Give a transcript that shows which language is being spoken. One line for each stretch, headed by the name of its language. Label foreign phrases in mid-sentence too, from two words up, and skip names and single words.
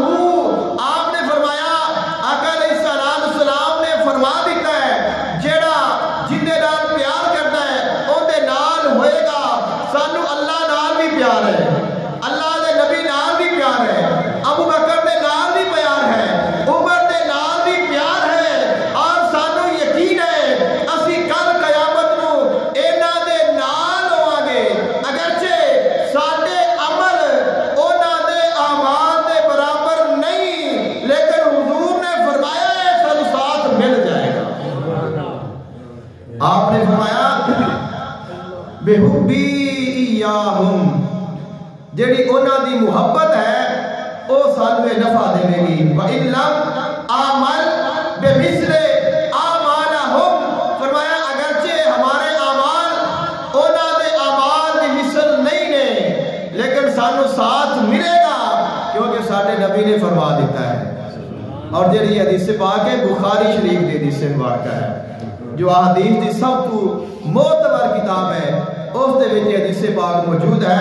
Punjabi: آپ نے فرمایا، آقا
Arabic: علیہ السلام
Punjabi: نے فرما دیتا ہے جیڑا جن دے نال پیار کرتا ہے اون دے نال ہوئے گا۔ سانو اللہ نال بھی پیار ہے، اللہ دے نبی نال بھی پیار ہے، ابو بکر دے نال بھی پیار ہے، عمر دے نال بھی پیار ہے، اور سانو یقین ہے اسی کل قیامت نو انہاں دے نال ہوواں گے۔ اگرچہ ساڈے عمل انہاں دے اعمال دے برابر نہیں، لیکن حضور نے فرمایا ہے سانو ساتھ مل جائے گا۔
Arabic: آپ نے فرمایا بِحُبِّی إِيَّاهُمْ،
Punjabi: جیڑی انہاں دی محبت ہے او سانو نفع دے گی۔
Arabic: وَإِن لَمْ آمَلْ بِمِثْلِ آمَالَهُمْ،
Punjabi: فرمایا اگرچہ ہمارے اعمال انہاں دے اعمال دی مثل نہیں نے، لیکن سانو ساتھ ملے گا کیونکہ ساڈے نبی نے فرما دیتا ہے۔ اور جیڑی حدیث پاک ہے بخاری شریف دی حدیث مبارکہ ہے، جو احادیث دی سب تو معتبر کتاب ہے، اس دے وچ حدیث پاک موجود ہے۔